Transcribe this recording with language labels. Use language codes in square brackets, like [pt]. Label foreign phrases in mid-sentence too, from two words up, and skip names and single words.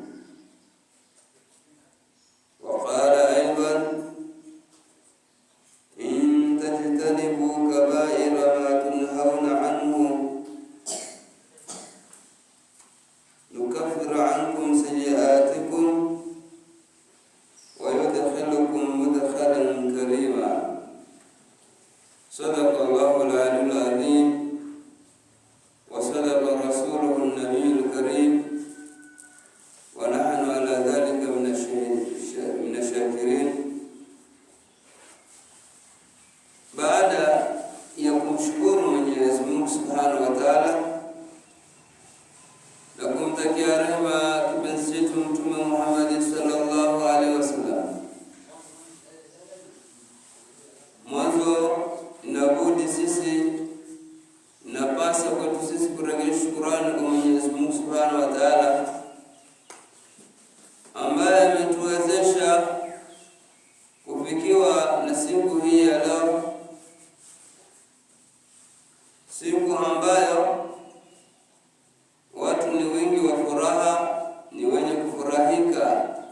[ar] وقال أيضا: إن تجتنبوا كبائر ما تنهون عنه نكفر عنكم سيئاتكم ويدخلكم مدخلا كريما. صدق الله العلي العظيم وصدق رسوله النبي الكريم، ونحن على ذلك من الشاكرين. [sw] Baada ya kumshukuru Mwenyezi Mungu [ar] سبحانه وتعالى [sw] na kumtakia rehema kipenzi chetu Mtume Muhammad [ar] صلى الله عليه وسلم, [sw] mwanzo inabudi sisi napasa kwetu sisi kurejesha shukrani kwa Mwenyezi Mungu [ar] سبحانه وتعالى [sw] ambaye ametuwezesha kufikiwa na siku hii ya leo, siku ambayo watu ni wengi wa furaha, ni wenye kufurahika.